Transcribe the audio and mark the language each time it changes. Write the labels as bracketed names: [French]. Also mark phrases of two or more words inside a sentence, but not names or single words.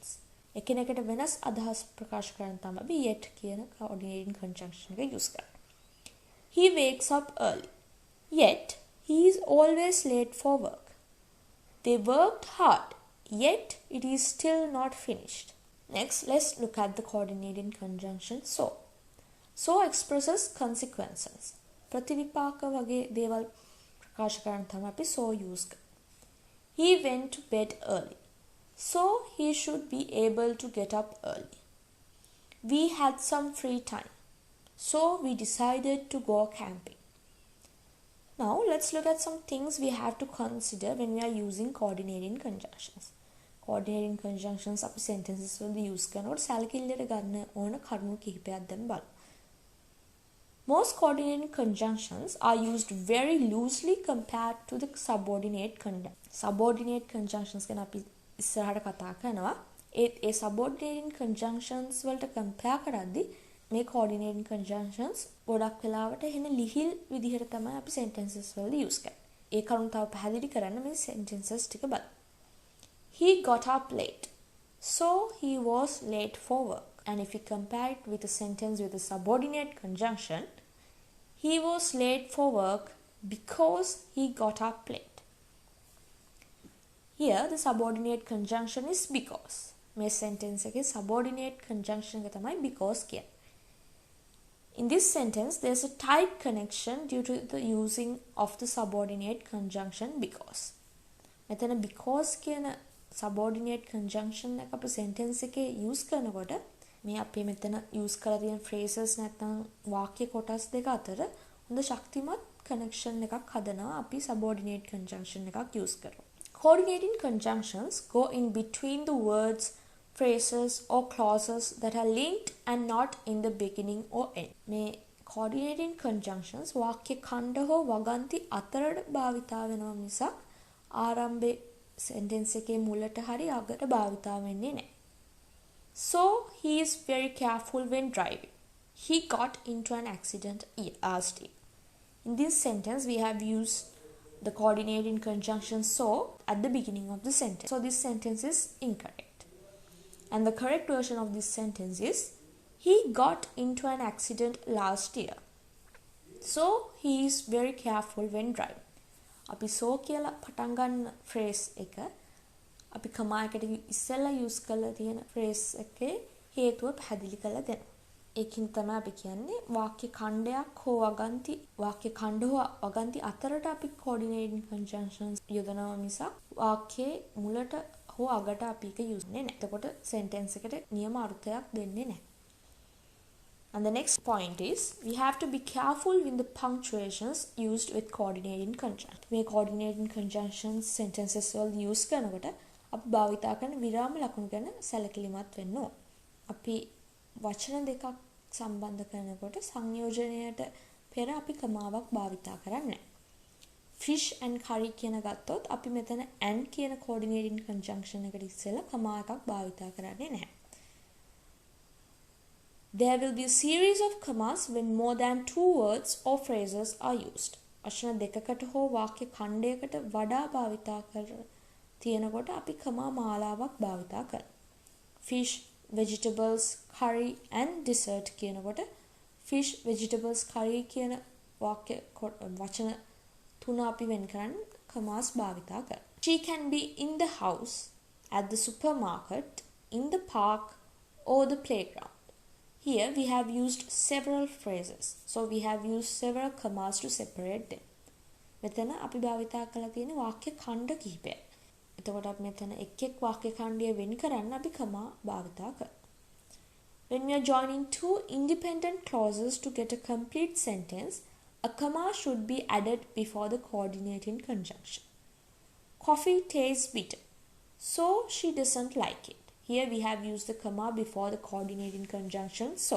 [Sinhala] එකිනෙකට වෙනස් අදහස් ප්‍රකාශ කරන්න තමයි අපි yet කියන [English] coordinating conjunction [Sinhala] එක use කරන්නේ. [English] He wakes up early, yet he is always late for work. They worked hard, yet it is still not finished. Next, let's look at the coordinating conjunction so. So expresses consequences. [Sinhala] ප්‍රතිවිපාක වගේ දේවල් ප්‍රකාශ කරන්න තමයි අපි so use කරන්නේ. [English] He went to bed early, so he should be able to get up early. We had some free time, so we decided to go camping. Now let's look at some things we have to consider when we are using coordinating conjunctions. Coordinating conjunctions [Sinhala] අපි sentences වලදී use කරනකොට සැලකිල්ලට ගන්න ඕන කරුණු කිහිපයක් දැන් බලමු. [English] Most coordinating conjunctions are used very loosely compared to the subordinate conjunctions. Subordinate conjunctions [Sinhala] ගැන අපි ඉස්සරහට කතා කරනවා. ඒ [English] subordinating conjunctions [Sinhala] වලට compare කරද්දී මේ [English] coordinating conjunctions [Sinhala] ගොඩක් වෙලාවට එහෙන ලිහිල් විදිහට තමයි අපි sentences වලදී use කරන්නේ. ඒ කරුණ තව පැහැදිලි කරන්න මේ sentences ටික බලමු. [English] He got up late, so he was late for work. And if we compare it with a sentence with a subordinate conjunction, he was late for work because he got up late. Here the subordinate conjunction is because. [Sinhala] මේ sentence එකේ [English] subordinate conjunction [Sinhala] එක තමයි because කියන්නේ. [English] In this sentence, there is a tight connection due to the using of the subordinate conjunction because. [Sinhala] මෙතන because කියන [English] subordinate conjunction [Sinhala] එක අපේ sentence එකේ use කරනකොට මේ අපි මෙතන use කරලා තියෙන phrases නැත්නම් වාක්‍ය කොටස් දෙක අතර හොඳ ශක්තිමත් connection එකක් හදනවා අපි [English] subordinate conjunction [Sinhala] එකක් use කරලා. [English] Coordinating conjunctions go in between the words, phrases or clauses that are linked and not in the beginning or end. [Sinhala] මේ [English] coordinating conjunctions [Sinhala] වාක්‍ය ඛණ්ඩ හෝ වගන්ති අතරට භාවිතා වෙනවා මිසක් ආරම්භයේ sentence එකේ මුලට හරි අගට භාවිතා වෙන්නේ නැහැ. [English] So he is very careful when driving. He got into an accident last year. In this sentence we have used the coordinating conjunction so at the beginning of the sentence. So this sentence is incorrect. And the correct version of this sentence is he got into an accident last year. So he is very careful when driving. [Sinhala] අපි so කියලා පටන් ගන්න phrase එක අපි කමා එකට ඉස්සෙල්ලා use කරලා තියෙන phrase එකේ හේතුව පැහැදිලි කරලා දෙනවා. ඒකින් තමයි අපි කියන්නේ වාක්‍ය ඛණ්ඩයක් හෝ වගන්ති වාක්‍ය ඛණ්ඩ හෝ වගන්ති අතරට අපි [English] coordinating conjunctions [Sinhala] යොදනවා මිසක් වාක්‍යයේ මුලට හෝ අගට අපි ඒක use කරන්නේ නැහැ. එතකොට sentence එකට නියම අර්ථයක් දෙන්නේ නැහැ. [English] And the next point is, we have to be careful with the punctuations used with coordinating conjunctions. [Sinhala] මේ [English] coordinating conjunctions sentences [Sinhala] වල use කරනකොට අපි භාවිතා කරන විරාම ලකුණු ගැන සැලකිලිමත් වෙන්න ඕන. අපි වචන දෙකක් සම්බන්ධ කරනකොට සංයෝජනයට පෙර අපි කමාවක් භාවිතා කරන්නේ නැහැ. [English] Fish and curry [Sinhala] කියන ගත්තොත් අපි මෙතන and කියන [English] coordinating conjunction [Sinhala] එකට ඉස්සෙල්ලා කමා එකක් භාවිතා කරන්නේ නැහැ. [English] There will be a series of commas when more than 2 words or phrases are used. [Sinhala] වචන දෙකකට හෝ වාක්‍ය ඛණ්ඩයකට වඩා භාවිතා කර තියෙනකොට අපි කමා මාලාවක් භාවිතා කරනවා. [English] Fish, vegetables, curry and dessert [Sinhala] කියනකොට [English] fish, vegetables, curry [Sinhala] කියන වාක්‍ය වචන තුන අපි වෙන් කරන්නේ commas භාවිතා කරනවා. [English] She can be in the house, at the supermarket, in the park or the playground. Here we have used several phrases. So we have used several commas to separate them. [Sinhala] මෙතන අපි භාවිතා කරලා තියෙන වාක්‍ය ඛණ්ඩ කිහිපයක්. එතකොට අපි මෙතන එක් එක් වාක්‍ය ඛණ්ඩය වෙන් කරන්න අපි කමා භාවිතා කරනවා. [English] When we are joining two independent clauses to get a complete sentence, a comma should be added before the coordinating conjunction. Coffee tastes bitter, so she doesn't like it. Here we have used the comma before the coordinating conjunction so.